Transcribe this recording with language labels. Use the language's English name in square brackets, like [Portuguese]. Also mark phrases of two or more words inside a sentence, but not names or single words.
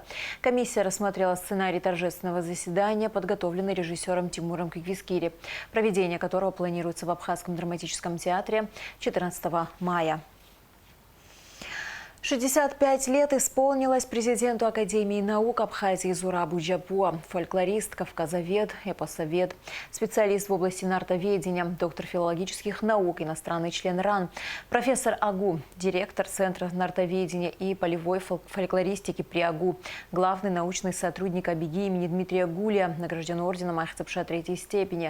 [Russian] Комиссия рассмотрела сценарий торжественного заседания, подготовленный режиссером Тимуром Киквискири, проведение которого планируется в Абхазском драматическом театре 14 мая. 65 лет исполнилось президенту Академии наук Абхазии Зурабу Джапуа, фольклорист, кавказовед, эпосовед, специалист в области нартоведения, доктор филологических наук, иностранный член РАН, профессор АГУ, директор Центра нартоведения и полевой фольклористики при АГУ, главный научный сотрудник АБИГИ имени Дмитрия Гулия, награжден орденом Ахтапша III степени.